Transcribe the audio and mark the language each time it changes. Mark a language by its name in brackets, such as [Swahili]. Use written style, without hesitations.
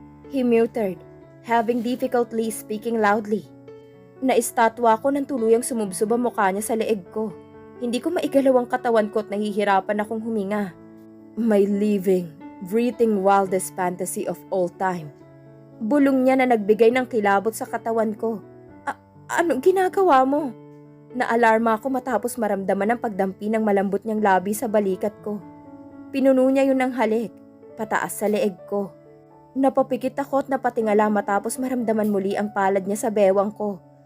[English] He muttered, having difficulty speaking loudly. [Filipino] Naistatwa ko ng tuluyang sumubsob ang mukha niya sa leeg ko. Hindi ko maigalaw ang katawan ko at nahihirapan akong huminga. [English] My living, breathing wildest fantasy of all time. [Filipino] Bulong niya na nagbigay ng kilabot sa katawan ko. Anong ginagawa mo? Naalarma ako matapos maramdaman ang pagdampi ng malambot niyang labi sa balikat ko. Pinuno niya yun ng halik, pataas sa leeg ko. Napapikit ako at napatingala matapos maramdaman muli ang palad niya sa bewang ko.